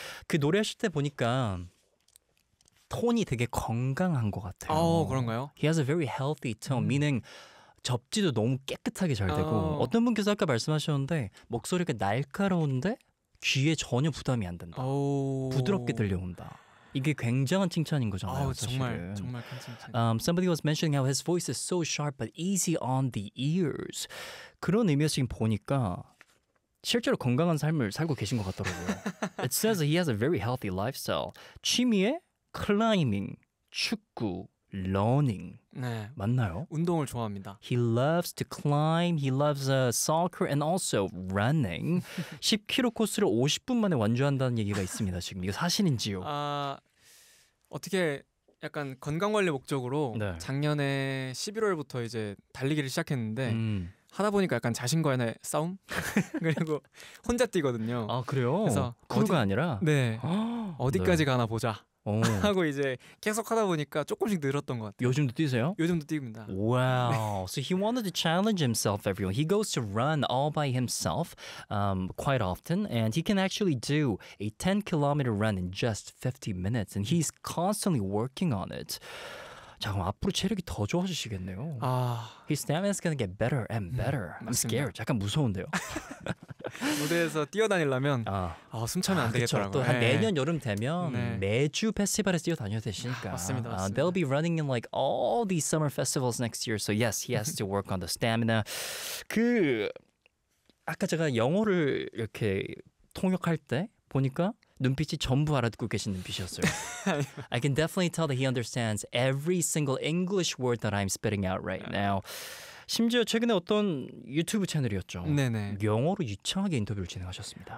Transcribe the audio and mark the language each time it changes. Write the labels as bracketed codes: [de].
[ko] 그 노래하실 때 보니까 톤이 되게 건강한 것 같아요. 그런가요? [en] He has a very healthy tone, meaning [ko] 접지도 너무 깨끗하게 잘 되고 어떤 분께서 아까 말씀하셨는데 목소리가 날카로운데 귀에 전혀 부담이 안 된다. 부드럽게 들려온다. 이게 굉장한 칭찬인 거잖아요. 정말 정말 큰 칭찬. [en] Somebody was mentioning how his voice is so sharp but easy on the ears. [ko] 그런 의미에서 지금 보니까 실제로 건강한 삶을 살고 계신 것 같더라고요. [en] It says he has a very healthy lifestyle. [ko] 취미에 클라이밍, 축구, 러닝. 네. 맞나요? 운동을 좋아합니다. [en] He loves to climb, he loves soccer and also running. [ko] 10km 코스를 50분 만에 완주한다는 얘기가 있습니다. 지금 이거 사실인지요? 아, 어떻게 약간 건강관리 목적으로 네. 작년에 11월부터 이제 달리기를 시작했는데 하다 보니까 약간 자신과의 싸움? 그리고 혼자 뛰거든요. 아, 그래요? 그래서 크루가 아니라? 네. 어디까지 네. 가나 보자. 오. 하고 이제 계속 하다 보니까 조금씩 늘었던 것 같아요. 요즘도 뛰세요? 요즘도 뛰입니다. [en] Wow. So he wanted to challenge himself, everyone. He goes to run all by himself quite often. And he can actually do a 10km run in just 50 minutes. And he's constantly working on it. [ko] 자, 그럼 앞으로 체력이 더 좋아지시겠네요. 아... [en] His stamina is going to get better and better. I'm scared. [ko] 약간 무서운데요. 무대에서 뛰어다니려면 숨 차면 안 되겠더라고요. 또 한 내년 여름 되면 매주 페스티벌에 뛰어다녀야 되시니까. 맞습니다. [en] They'll be running in like all these summer festivals next year. So yes, he has to work on the stamina. [ko] 그 아까 제가 영어를 이렇게 통역할 때 보니까 눈빛이 전부 알아듣고 계신 눈빛이었어요. [en] I can definitely tell that he understands every single English word that I'm spitting out right now. [ko] 심지어 최근에 어떤 유튜브 채널이었죠. 네네. 영어로 유창하게 인터뷰를 진행하셨습니다.